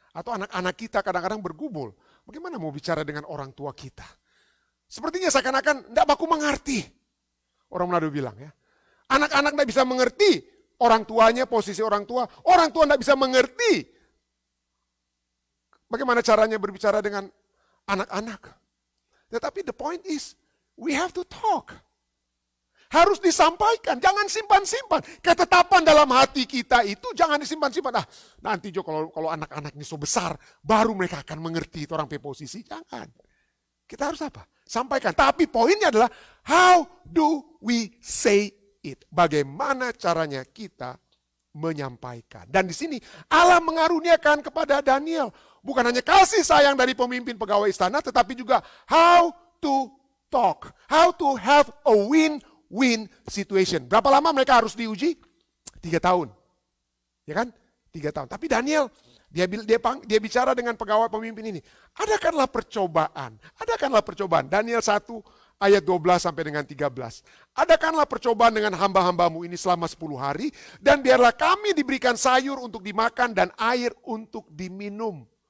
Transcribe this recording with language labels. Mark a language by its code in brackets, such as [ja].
[id] Atau anak-anak kita kadang-kadang bergumul. Bagaimana mau bicara dengan orang tua kita. Sepertinya seakan-akan tidak baku mengerti. Orang Manado bilang ya. Anak-anak tidak bisa mengerti orang tuanya, posisi orang tua. Orang tua tidak bisa mengerti bagaimana caranya berbicara dengan anak-anak. [en] Tetapi the point is, we have to talk. [id] Harus disampaikan, jangan simpan-simpan. Ketetapan dalam hati kita itu jangan disimpan-simpan. Nanti Jo kalau anak-anak ini so besar, baru mereka akan mengerti itu orang posisi. Jangan. Kita harus apa? Sampaikan. Tapi poinnya adalah, [en] how do we say it? [id] Bagaimana caranya kita menyampaikan. Dan di sini Allah mengaruniakan kepada Daniel. Bukan hanya kasih sayang dari pemimpin pegawai istana, tetapi juga [en] how to talk. How to have a win-win situation. [id] Berapa lama mereka harus diuji? 3 tahun. Ya kan? 3 tahun. Tapi Daniel, dia bicara dengan pegawai pemimpin ini. Adakanlah percobaan. Adakanlah percobaan. Daniel 1 ayat 12 sampai dengan 13. Adakanlah percobaan dengan hamba-hambamu ini selama 10 hari. Dan biarlah kami diberikan sayur untuk dimakan dan air untuk diminum.